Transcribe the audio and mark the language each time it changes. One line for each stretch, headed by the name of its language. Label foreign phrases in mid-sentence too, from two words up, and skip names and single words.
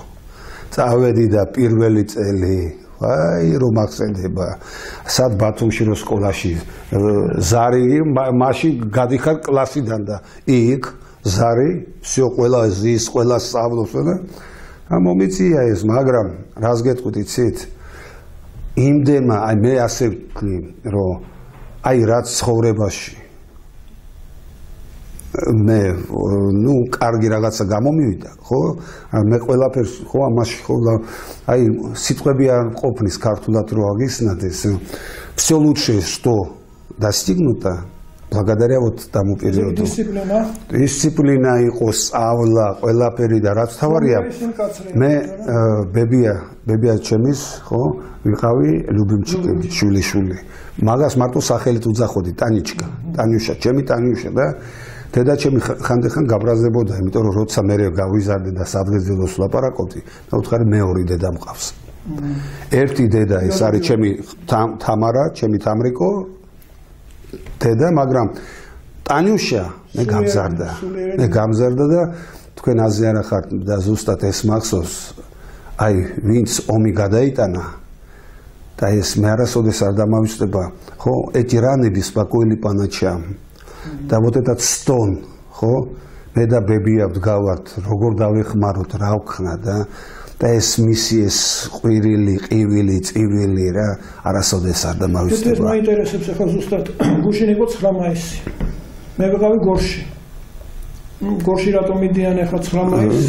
Georgian: წავედი და პირველი წელი აი რომ ახსენდება სად ბათუმში რო სკოლაში ზარი მაშინ გადიხარ კლასიდან და იქ ზარი всё ყველა ზის ყველა სწავლობს და მომიწია ეს მაგრამ რას გეტყვით იცით იმდენმა აი მე ასე ვთქვი რომ აი რაც ცხოვრებაში მე ნუ კარგი რაღაცა გამომივიდა ხო მე ყველაფერს ხო ამაში ხო აი სიტყვები არ ყოფნის ქართულად რო აგისნადეს
Russian: всё лучшее что достигнуто благодаря вот тому периоду дисциплина
Georgian: იყო სწავლა ყველაფერი და რაც თავარია მე ბებია ჩემის ხო ვიყავი ლუბიმჩიკი შვილი მაგას მარტო სახელით უძახოდი ტანიუშა ჩემი ტანიუშა და დედაჩემი ხანდახან გაბრაზდებოდა, იმიტომ რომ როცა მე გავიზარდე და სადღეძელოს ლაპარაკობდი, და უთხარი მეორე დედა მყავს. ერთი დედა ეს არის ჩემი თამარა, ჩემი თამრიკო დედა, მაგრამ ტანიუშა მე გამზარდა და თქვენ აზე არა ხართ და ზუსტად ეს მახსოვს, აი ვინც ომი გადაიტანა და ეს მე არასოდეს არ დამავიწყდება, ხო,
Russian: эти раны беспокоили по ночам. და вот этот стон,
Georgian: ხო? მე და ბებია ვდგავართ, როგორ დავეხმაროთ, რა ვქნა და ეს მისი ეს ყვირილი, ყივილი, წივილი რა, არასოდეს არ დამავიწყდება. ეს მაინტერესებს ახლა ზუსტად გუშინ იყო 9 მაისი. მე ვიყავი გორში. გორში რატომ მიდიან ახლა 9 მაისს?